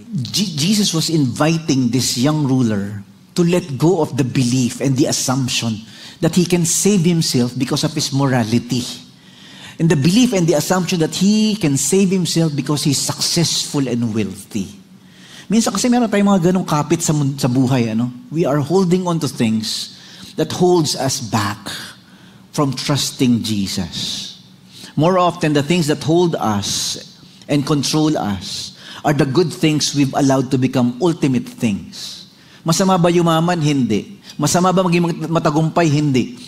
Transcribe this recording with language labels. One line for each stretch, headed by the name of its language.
English: Jesus was inviting this young ruler to let go of the belief and the assumption that he can save himself because of his morality. And the belief and the assumption that he can save himself because he's successful and wealthy.
Filipino: Minsan kasi meron tayong mga ganong kapit sa buhay.
English: We are holding on to things that holds us back from trusting Jesus. More often, the things that hold us and control us are the good things we've allowed to become ultimate things.
Filipino: Masama ba yumaman? Hindi. Masama ba maging matagumpay? Hindi.